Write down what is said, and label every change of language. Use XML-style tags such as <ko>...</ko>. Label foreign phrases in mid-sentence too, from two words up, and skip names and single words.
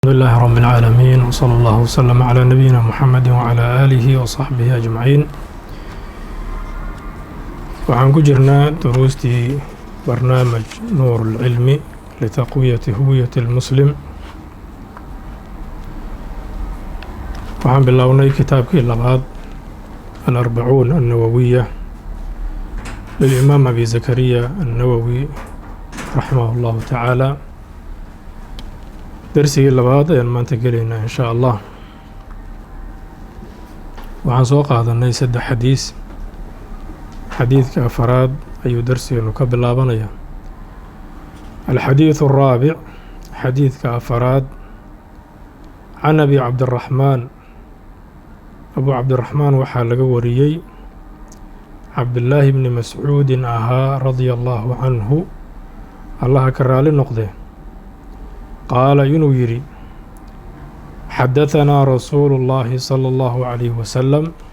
<ar>الحمد لله رب العالمين وصلى الله وسلم على نبينا محمد وعلى آله وصحبه أجمعين.</ar> <so>waxaan ku jirnaa duruustii barnaamij nuur</so> <ar>العلم لتقوية هوية المسلم.</ar> <so>waxaan bilownay kitaabkii labaad</so> <ar>الأربعون النووية للإمام أبي زكريا النووي رحمه الله تعالى.</ar> <so>درسigii labaad ayaan maanta gelaynaa</so> <ar>إن شاء الله.</ar> <so>waxaan soo qaadanay 3 xadiis. xadiidka afaraad ayuu darsigeenu ka bilaabanaya.</so> <ar>الحديث الرابع</ar> <so>xadiidka afaraad</so> <ar>عن أبي عبد الرحمن.</ar> <so>abu cabdiraxmaan waxaa laga wariyey</so> <ar>عبد الله بن مسعود</ar> <so>ahaa</so> <ar>رضي الله عنه,</ar> <so>allaha ka raali noqde, qaala inuu yidhi</so> <ar>حدثنا رسول الله صلى الله عليه وسلم,</ar>